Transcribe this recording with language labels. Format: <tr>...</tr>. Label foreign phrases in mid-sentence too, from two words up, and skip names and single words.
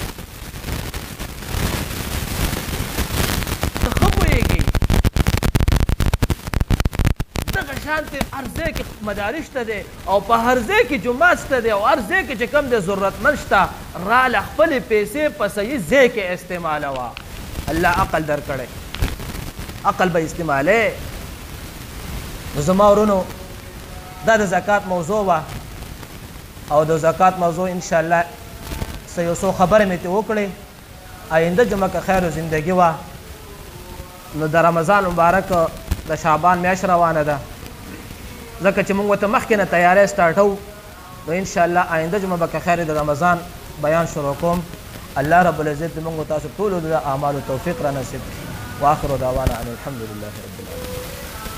<ps>ته ښه پوهېږې دغه شانتې هر ځای کې مدارس شته دی او په هر ځای کې جومات شته دی او هر ځای کې چې کم دی ضرورتمند شته، راله خپلې پیسې په صحیح ځای کې استعمالوه. الله عقل درکړی، عقل به استعمالې. نو زما ورونو دا د زکات موضوع وه او د زکات موضوع انشاءالله څه یو څو خبرې مې ترې وکړې. آینده جمعه که خیر و زندگی وه نو د رمضان مبارک د شعبان میاشت روانه ده، ځکه چې موږ ورته مخکې نه تیاری سټارټو نو انشاءالله آینده جمعه به که خیر د رمضان بیان شروع کوم. الله رب العزت د موږ تاسو ټولو د اعمالو توفیق را نصیب کړي.</ps> <ar>واخر دعوانا ان الحمد لله رب العالمين.</ar>